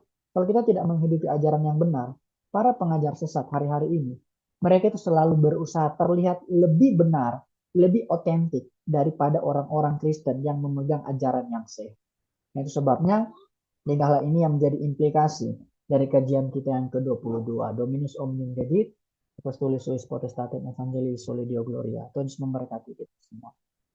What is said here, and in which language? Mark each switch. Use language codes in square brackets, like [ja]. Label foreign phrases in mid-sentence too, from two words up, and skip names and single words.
[id] Kalau kita tidak menghidupi ajaran yang benar, para pengajar sesat hari-hari ini, mereka itu selalu berusaha terlihat lebih benar, lebih otentik daripada orang-orang Kristen yang memegang ajaran yang sehat. Nah, itu sebabnya tingkahlah ini yang menjadi implikasi dari kajian kita yang ke-22. [la] Dominus Omnium Dedit, Apostolis Suis Potestatem Evangelii Soli Deo Gloria. [id] Tuhan Yesus memberkati kita semua.